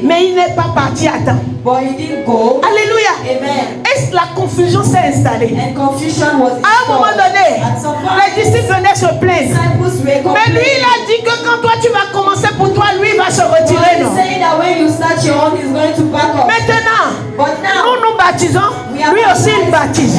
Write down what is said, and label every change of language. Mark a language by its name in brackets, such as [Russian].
[French] Mais il n'est pas parti à temps. [English] But he didn't go. [French] Alléluia. [English] Amen. [French] Et la confusion s'est installée. [English] And confusion was [French] À un moment donné, [English] At some point, [French] les disciples venaient se plaindre. [English] disciples were [French] Mais lui, il a dit que quand toi tu vas commencer pour toi, lui il va se retirer. Non. [English] saying that when you start your own, he's going to back up. [French] Maintenant, [English] But now, [French] nous baptisons, lui aussi il baptise.